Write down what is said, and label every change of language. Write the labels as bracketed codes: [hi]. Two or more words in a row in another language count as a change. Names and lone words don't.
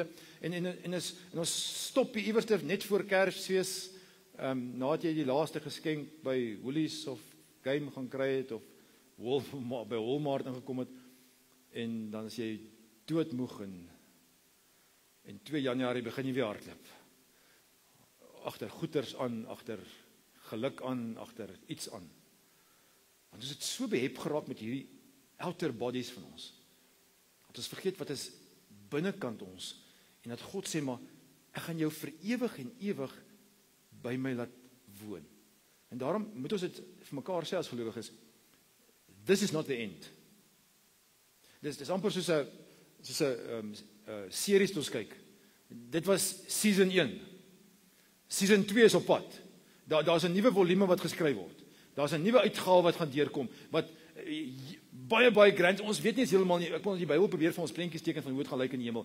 [af] En ons stop hier iewers net voor Kersfees, nadat jy die laaste geskenk by Woolies of Game gaan kry het, of by Walmart ingekom het, en dan is jy doodmoeg en 2 Januarie begin jy weer hardloop. Agter goeters aan, agter geluk aan, agter iets aan. Want ons het so behep geraak met hierdie [en] outer bodies [af] van ons. Dat ons vergeet wat is binnekant ons. En dat God sê, maar ek gaan jou vir ewig en ewig by my laat woon. En daarom moet ons dit vir mekaar sê as gelowiges, [en] this is not the end. [af] Dis amper soos 'n series wat ons kyk. Dit was season 1. Season 2 is op pad. Daar's 'n nuwe volume wat geskryf word. Daar's 'n nuwe uitgawe wat gaan deurkom, wat baie grand, ons weet nie eens heeltemal nie, ek wil die Bybel probeer vir ons prentjies teken van hoe dit gaan lyk in die hemel.